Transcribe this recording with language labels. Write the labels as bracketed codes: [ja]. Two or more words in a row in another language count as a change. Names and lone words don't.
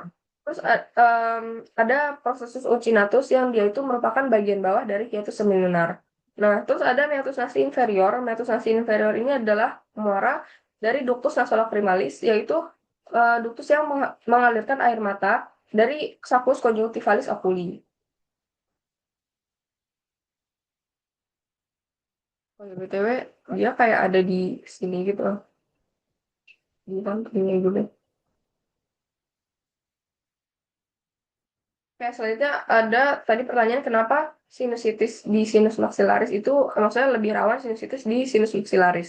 [id] Terus ada [la] processus ulcinatus [id] yang dia itu merupakan bagian bawah dari [la] hiatus semilunar. [id] Nah, terus ada [la] meatus nasi inferior. Meatus nasi inferior [id] ini adalah muara dari [la] ductus nasolacrimalis, [id] yaitu ductus yang mengalirkan air mata dari [la] saccus conjunctivalis oculi. [id] Oh ya, BTW, dia kayak ada di sini gitu loh. Di sampingnya juga. Oke, selanjutnya ada tadi pertanyaan kenapa sinusitis di [la] sinus maxillaris [id] itu maksudnya lebih rawan sinusitis di [la] sinus maxillaris.